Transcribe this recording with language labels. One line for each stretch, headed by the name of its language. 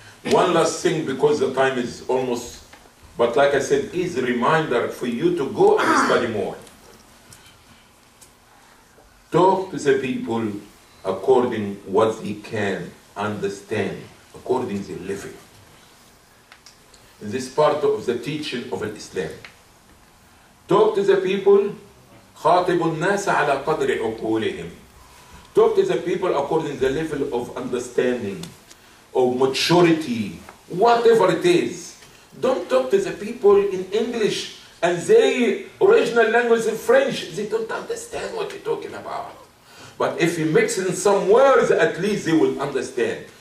English: One last thing, because the time is almost, but like I said, is a reminder for you to go and study more. Talk to the people according what they can understand, according to their living. In this part of the teaching of Islam. Talk to the people,
Arabic: خاطب الناس على قدر عقولهم.
English: Talk to the people according to the level of understanding, of maturity, whatever it is. Don't talk to the people in English and their original language in French. They don't understand what you're talking about. But if you mix in some words, at least they will understand.